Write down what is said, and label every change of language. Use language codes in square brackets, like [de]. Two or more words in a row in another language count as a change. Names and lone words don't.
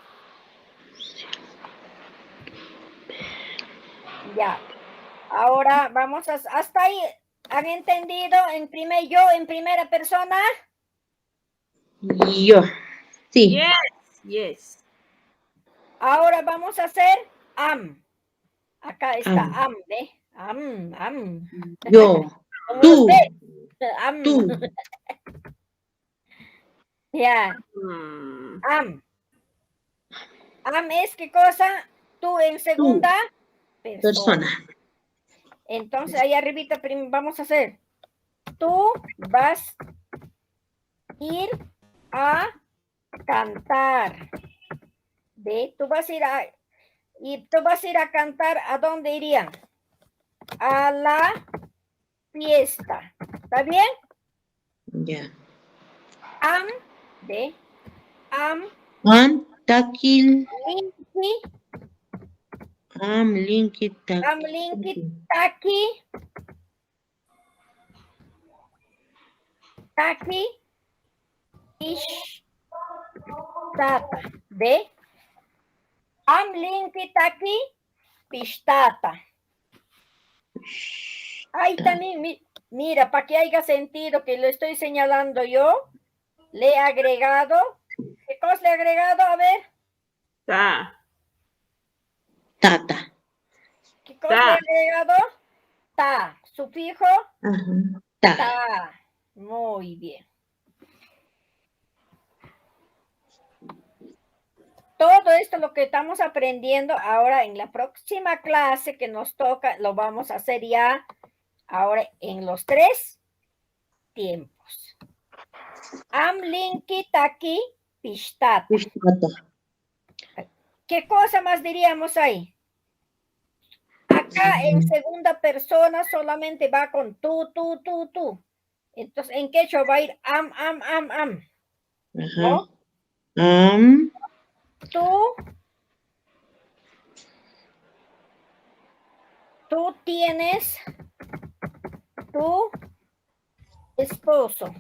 [es] Ya. Ahora vamos hasta ahí. ¿Han entendido en primera persona? Yo. Sí. Yes. Ahora vamos a hacer am. Acá está Am. am, ¿ve? Am. Yo. Como Tú. los am. Tú. Ya. Am. Am es ¿qué cosa? Tú en segunda persona. Entonces ahí arribita vamos a hacer. Tú vas a ir a cantar. ¿Ve? Tú vas a ir a cantar. ¿A dónde irían? A la fiesta. ¿Está bien? Ya. Am, ¿ve? Am. [qu] Am, takil. Linki. Am, linki, takil. Am, linki, taki. Taki. Ish. Tata. ¿Ve? Am, linki, taki. pishtata. [es] Ahí también, mira, para que haya sentido que lo estoy señalando yo, le he agregado. ¿Qué cosa le he agregado? A ver. Ta. Tata. ¿Qué cosa Ta. le he agregado? Ta. Sufijo. Ajá. Ta. Ta. Muy bien. Todo esto lo que estamos aprendiendo ahora en la próxima clase que nos toca, lo vamos a hacer ya ahora en los 3 tiempos. [qu] Amlinki taki pishtata. Pishtata. [es] ¿Qué cosa más diríamos ahí? Acá en segunda persona solamente va con tú. Entonces, ¿en quechua va a ir am? Ajá. ¿No? Tú tienes tu esposo.